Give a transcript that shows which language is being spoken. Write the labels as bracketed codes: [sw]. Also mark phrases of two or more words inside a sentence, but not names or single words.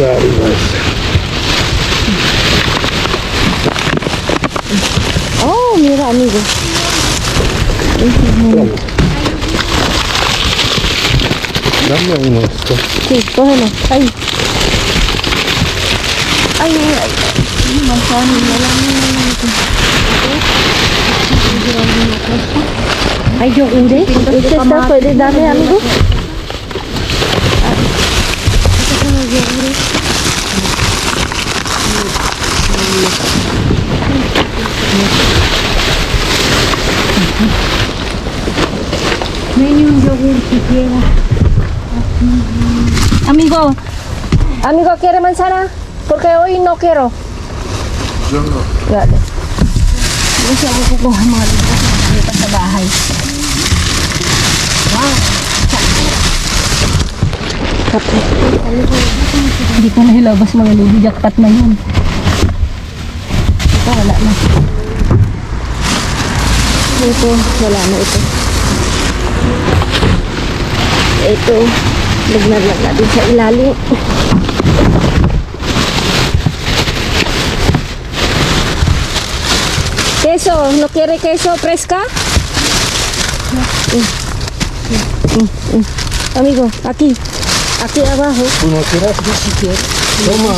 [es] Oh, mira, amigo. Dame uno de estos. Sí, cógelo. Ay. Manzana, ay, yo hindi. Este está, puede darle, amigo. Ven un yogur si quieres. Amigo, ¿quiere manzana? Porque hoy no quiero. Yo no. Dale. [tl] Kasi ako kukuha mga libros na nakita sa bahay. Wow! Kape. Hindi ko na hilabas mga lubi. Jackpot na yun. Ito, wala na. Ito, wala na ito. Ito, lagnat natin sa ilalim. [es] Queso, ¿no quiere queso fresca? Amigo, aquí abajo. ¿Tú no quieres? Yo sí quiero. Toma.